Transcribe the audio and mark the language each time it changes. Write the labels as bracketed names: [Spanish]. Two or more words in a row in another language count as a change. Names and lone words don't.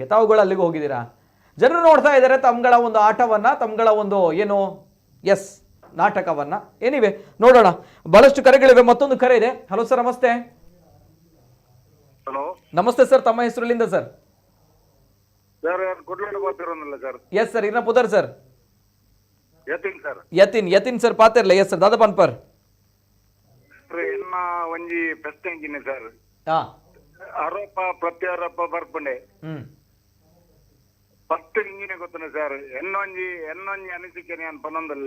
[Kannada] ತಾವುಗಳು ಅಲ್ಲಿಗೂ ಹೋಗಿದ್ದೀರಾ, ಜನರು ನೋಡ್ತಾ ಇದ್ದಾರೆ ತಮ್ಗಳ ಒಂದು ಆಟವನ್ನು, ತಮ್ಗಳ ಒಂದು ಏನು ನಾಟಕವನ್ನು. ಎನಿವೆ ನೋಡೋಣ, ಬಹಳಷ್ಟು ಕರೆಗಳಿವೆ. ಮತ್ತೊಂದು ಕರೆ ಇದೆ. [English] hello sir, [Kannada] ನಮಸ್ತೆ. ನಮಸ್ತೆ ಸರ್, ತಮ್ಮ ಹೆಸರು ಎಲ್ಲಿಂದ ಸರ್? [English] yes sir, [Tulu] ಇನ್ನ ಪುದರ್ ಸರ್. ಯತಿನ್ ಸರ್ ಪಾತಿರ್ಲ. [English] yes sir, [Tulu] ದಾದಾ ಪನ್ಪರ್ ಒಂಜಿ ಪ್ರಶ್ನೆ ಎಂಜಿನ ಸರ್. ಆರೋಪ ಪ್ರತ್ಯಾರೋಪ ಬರ್ಪುಂಡೆ ಫಸ್ಟ್ ಇಂಜಿನ ಗೊತ್ತುಂಡು ಸರ್. ಎನ್ನೊಂಜಿ ಅನಿಸಿಕೆ ನಾನು ಪನ್ನೊಂದಲ್ಲ.